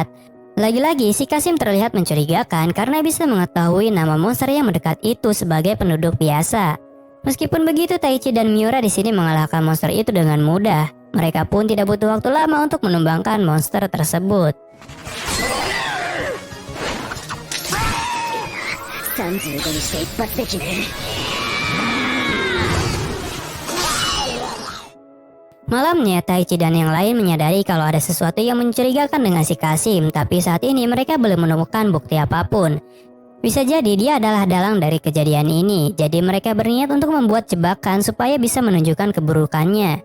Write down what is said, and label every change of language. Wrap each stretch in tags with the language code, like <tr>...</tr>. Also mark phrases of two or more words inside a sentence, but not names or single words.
<id>Lagi-lagi si Kasim terlihat mencurigakan karena bisa mengetahui nama monster yang mendekat itu sebagai penduduk biasa. Meskipun begitu, Taichi dan Miura di sini mengalahkan monster itu dengan mudah. Mereka pun tidak butuh waktu lama untuk menumbangkan monster tersebut.</id> <ja>35 にして一発できね。</ja> <id>Malamnya, Taichi dan yang lain menyadari kalau ada sesuatu yang mencurigakan dengan si Kasim, tapi saat ini mereka belum menemukan bukti apapun. Bisa jadi dia adalah dalang dari kejadian ini, jadi mereka berniat untuk membuat jebakan supaya bisa menunjukkan keburukannya.</id>